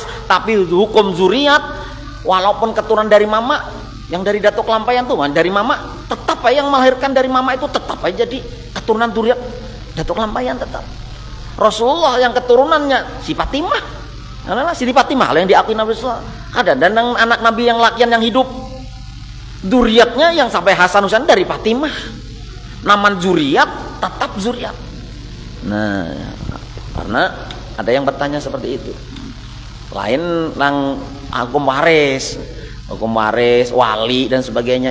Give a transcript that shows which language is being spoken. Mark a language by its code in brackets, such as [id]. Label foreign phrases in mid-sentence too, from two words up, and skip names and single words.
[bjn] Tapi hukum zuriat, walaupun keturunan dari mama, yang dari datuk lampayan tuh dari mama, tetap aja yang melahirkan dari mama itu tetap aja jadi keturunan zuriat datuk lampayan tetap. [id] Rasulullah yang keturunannya si Fatimah, Siti Fatimah yang diakui Nabi [ar] صلى الله عليه وسلم. [bjn] Ada dan anak Nabi yang lakian yang hidup, zuriatnya yang sampai Hasan Husain dari Fatimah. [id] Nama zuriat tetap zuriat. Nah, karena ada yang bertanya seperti itu. Lain yang hukum waris, wali dan sebagainya.